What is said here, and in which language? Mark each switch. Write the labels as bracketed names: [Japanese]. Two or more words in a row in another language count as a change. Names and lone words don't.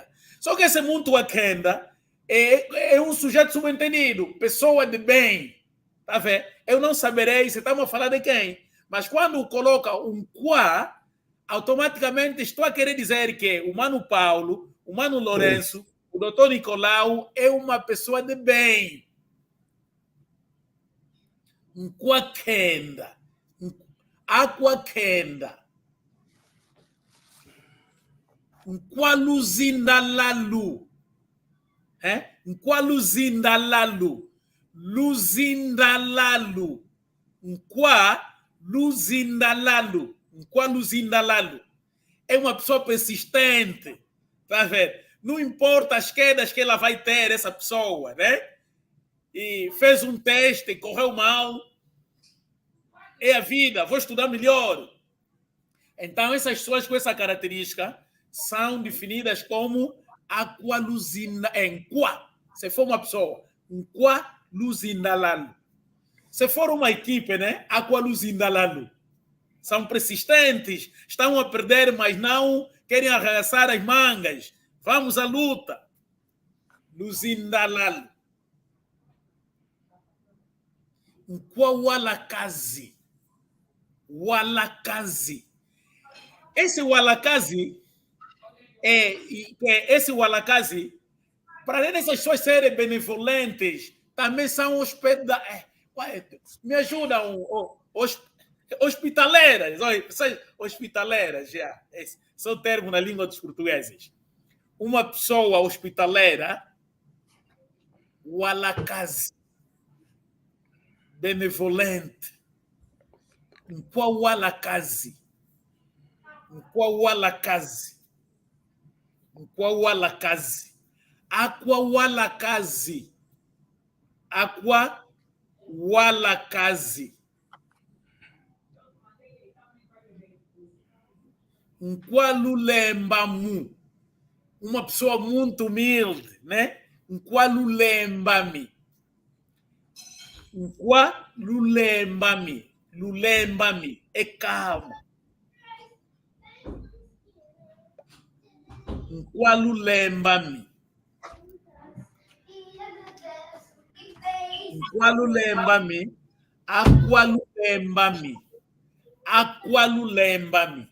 [Portuguese] Só que esse muito aquenda é um sujeito subentendido, pessoa de bem. Tá vendo? Eu não saberei se estamos a falar de quem. Mas quando coloca um quá, automaticamente estou a querer dizer que o Mano Paulo, o Mano Lourenço, o doutor Nicolau é uma pessoa de bem. [Kongo] Um quaquenda. Aquaquenda. Um qualuzindalalu. Um qualuzindalalu. Luzindalalu. Um qualuzindalalu. Um qualuzindalalu. [Portuguese] É uma pessoa persistente. Tá vendo? Não importa as quedas que ela vai ter, essa pessoa, né? E fez um teste, correu mal. É a vida, vou estudar melhor. Então, essas pessoas com essa característica são definidas como aqualuzindalalu. Se for uma pessoa, um qualuzindalalu. Se for uma equipe, né? Aqualuzindalalu. São persistentes, estão a perder, mas não querem arregaçar as mangas. Vamos à luta. Luzindalalu. [Kongo] Um quawalakazi. Walakazi. [Portuguese] Esse walakazi para além dessas pessoas serem benevolentes, também são hospedados. Me ajudam. Hospitaleiras, olha, hospitaleiras, já. Esse é o termo na língua dos portugueses. Uma pessoa hospitaleira, [Kongo] walakazi, benevolente, qual walakazi, qual walakazi, qual walakazi, aqua walakazi, aqua walakazi. Nqualulembamu, [Portuguese] uma pessoa muito humilde, né? [Kongo] Nqualulembami, lulembami, [Portuguese] é calmo. [Kongo] Nqualulembami, aqualulembami.